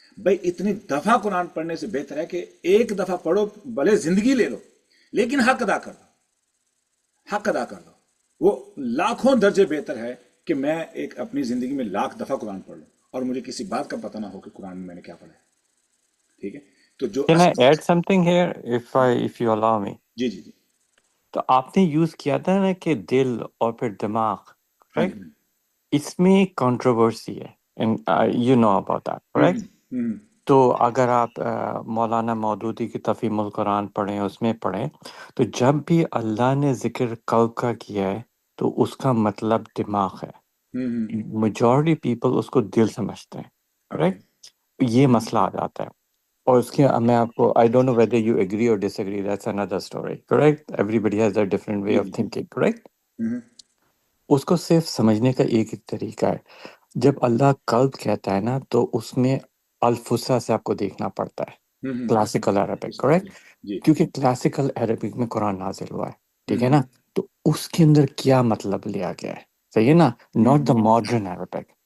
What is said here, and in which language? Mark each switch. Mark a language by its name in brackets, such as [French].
[Urdu] بھئی اتنی دفعہ قرآن پڑھنے سے بہتر ہے کہ 1 دفعہ پڑھو، بھلے زندگی لے لو لیکن حق ادا کر دو، حق ادا کر دو. وہ لاکھوں درجے بہتر ہے کہ میں اپنی زندگی میں 1,00,000 دفعہ قرآن پڑھ لوں اور مجھے کسی بات کا پتہ نہ ہو کہ قرآن میں میں نے کیا پڑھا ہے. ٹھیک ہے؟ تو جو [English] Can I add something here if you allow me? [Urdu] جی جی جی. تو آپ نے یوز کیا تھا نا کہ دل اور پھر دماغ، ہاں جی. رائٹ؟ اس میں کنٹروورسی ہے [English] And you know about that, correct? [Urdu] تو اگر آپ مولانا مودودی کی تفہیم القرآن پڑھیں، اس میں پڑھیں تو جب بھی اللہ نے ذکر قلب کا کیا ہے تو اس کا مطلب دماغ ہے. میجورٹی پیپل اس کو دل سمجھتے ہیں، کریکٹ؟ یہ مسئلہ آ جاتا ہے. اور اس کے میں آپ کو [English] I don't know whether you agree or disagree, that's another story, correct? Everybody has a different way of thinking, correct? [Urdu] اس کو صرف سمجھنے کا ایک ہی طریقہ ہے. جب اللہ قلب کہتا ہے نا تو اس میں الفصحى سے آپ کو دیکھنا پڑتا ہے، کلاسیکل عربک، کریکٹ؟ کیونکہ کلاسیکل عربک میں قرآن نازل ہوا ہے، ٹھیک ہے نا؟ تو اس کے اندر کیا مطلب لیا گیا ہے، صحیح ہے نا؟ [English] Not the modern Arabic.